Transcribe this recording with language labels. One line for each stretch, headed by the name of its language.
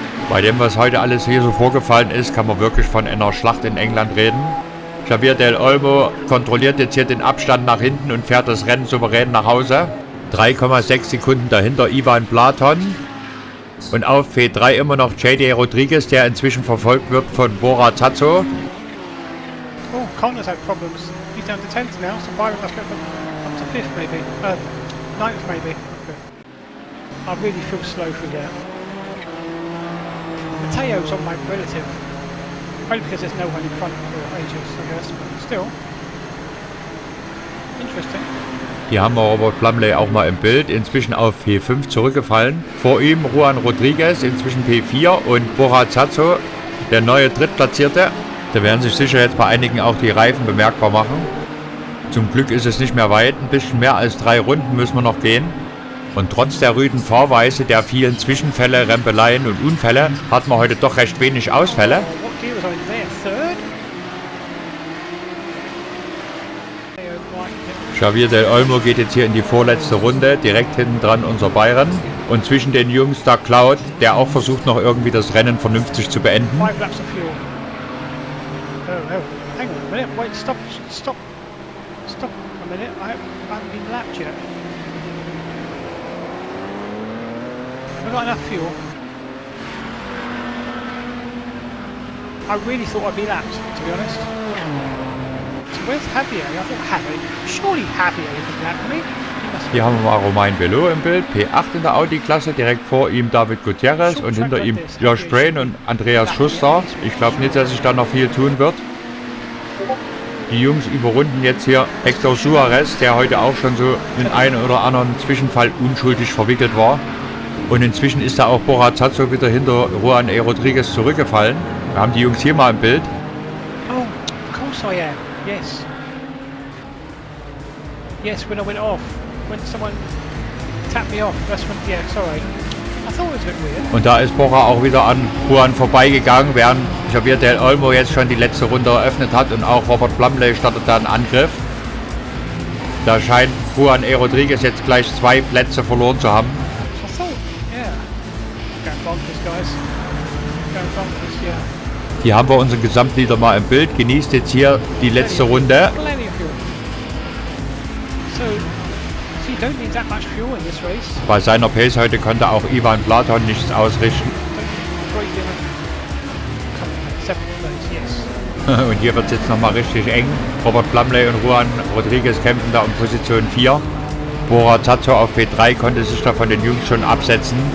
German: Bei dem, was heute alles hier so vorgefallen ist, kann man wirklich von einer Schlacht in England reden. Javier del Olmo kontrolliert jetzt hier den Abstand nach hinten und fährt das Rennen souverän nach Hause. 3,6 Sekunden dahinter Ivan Platon. Und auf P3 immer noch J.D. Rodriguez, der inzwischen verfolgt wird von Borazazzo.
English: Oh, Connor's had problems. He's down to 10th now, so Byron must go up to 5th maybe. 9th maybe. Okay. I really feel slow through there. Mateo's on my relative. Probably because there's no one in front for ages, I guess, but still. Interesting.
German: Hier haben wir Robert Plumley auch mal im Bild, inzwischen auf P5 zurückgefallen. Vor ihm Juan Rodriguez, inzwischen P4 und Borazazzo, der neue Drittplatzierte. Da werden sich sicher jetzt bei einigen auch die Reifen bemerkbar machen. Zum Glück ist es nicht mehr weit, ein bisschen mehr als 3 Runden müssen wir noch gehen. Und trotz der rüden Fahrweise, der vielen Zwischenfälle, Rempeleien und Unfälle, hatten wir heute doch recht wenig Ausfälle.
English: What gear was I in there? 3rd?
German: Javier del Olmo geht jetzt hier in die vorletzte Runde, direkt hinten dran unser Byron. Und zwischen den Jungs da Cloud, der auch versucht noch irgendwie das Rennen vernünftig zu beenden.
English: 5 laps of fuel. Oh, hang on a minute, wait, stop a minute, I haven't been lapped yet. Have I got enough fuel? I really thought I'd be lapped, to be honest. So where's Javier? I thought Javier, surely Javier would lap me.
German: Hier haben wir mal Romain Belot im Bild, P8 in der Audi-Klasse, direkt vor ihm David Gutierrez und hinter ihm Josh Brehn und Andreas Schuster. Ich glaube nicht, dass sich da noch viel tun wird. Die Jungs überrunden jetzt hier Hector Suarez, der heute auch schon so in einen oder anderen Zwischenfall unschuldig verwickelt war. Und inzwischen ist da auch Borazazzo wieder hinter Juan E. Rodriguez zurückgefallen. Wir haben die Jungs hier mal im Bild.
English: Oh, of course I am. Yes. Yes, when I went off. When someone tapped me off. That's when, yeah, sorry. I thought it was a bit weird.
German: Und da ist Bora auch wieder an Juan vorbeigegangen, während Javier del Olmo jetzt schon die letzte Runde eröffnet hat und auch Robert Plumley startet da einen Angriff. Da scheint Juan E. Rodriguez jetzt gleich 2 Plätze verloren zu haben.
English: I thought, yeah. Going bonkers, guys. Going bonkers, yeah.
German: Hier haben wir unseren Gesamtleader mal im Bild. Genießt jetzt hier die letzte Runde.
English: Plenty of fuel. So you don't need that much fuel in this race.
German: Bei seiner Pace heute konnte auch Ivan Platon nichts ausrichten.
English: Great deal. Seventh place, yes.
German: Und hier wird es jetzt nochmal richtig eng. Robert Plumley und Juan Rodriguez kämpfen da um Position 4. Bora Zazzo auf P3 konnte sich da von den Jungs schon absetzen.